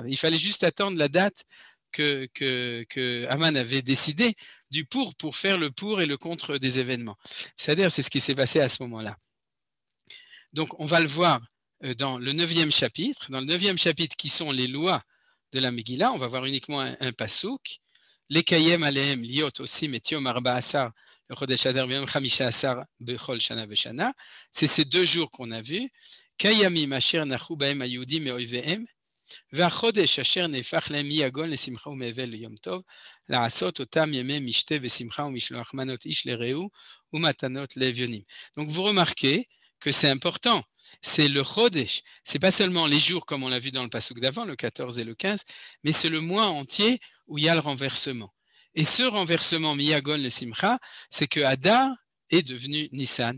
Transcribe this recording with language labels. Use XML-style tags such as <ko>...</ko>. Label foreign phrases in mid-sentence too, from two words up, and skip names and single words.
<fr>Il fallait juste attendre la date que Haman avait décidé du pour faire le pour et le contre des événements. C'est-à-dire, c'est ce qui s'est passé à ce moment-là. Donc, on va le voir dans le 9e chapitre. Dans le 9e chapitre, qui sont les lois de la Megillah, on va voir uniquement un pasouk.</fr> <he>לקיים עליהם להיות עושים את יום ארבעה עשר לחדש אדר ויום חמשה עשר בכל שנה ושנה.</he> <fr>C'est ces 2 jours qu'on a vus.</fr> <he>כימים אשר נחו בהם היהודים מאויביהם. והחודש אשר נהפך להם מיגון לשמחה ומאבל ליום טוב, לעשות אותם ימי משתה ושמחה ומשלוח מנות איש לרעהו ומתנות לאביונים.</he> <fr>Donc vous remarquez que c'est important, c'est le chodesh, c'est pas seulement les jours comme on l'a vu dans le pasuk d'avant, le 14 et le 15, mais c'est le mois entier où il y a le renversement. Et ce renversement</fr> <he>מיגון לשמחה,</he> <fr>c'est que Adar est devenu Nissan.</fr>